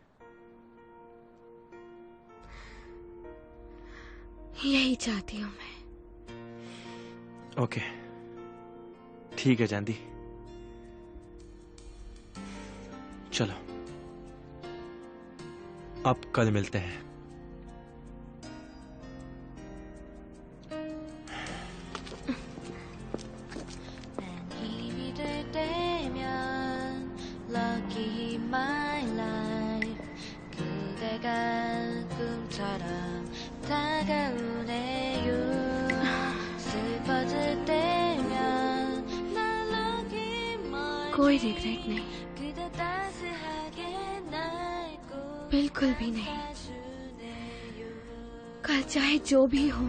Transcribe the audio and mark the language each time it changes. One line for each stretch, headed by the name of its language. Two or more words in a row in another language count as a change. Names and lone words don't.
Hindi: यही चाहती हूँ मैं। ओके, ठीक है चांदी, चलो अब कल मिलते हैं।
Korean: 힘이 될 때면
English: Lucky my life
Korean: 그대가 꿈처럼 다가오네요 슬퍼질 때면 날
English: Lucky my
Hindi: कोई रिग्रेट नहीं,
Korean: 그대 따스하게 날
Hindi: बिल्कुल भी नहीं।
Korean: 꽂아주네요
Hindi: कल चाहे जो भी हो,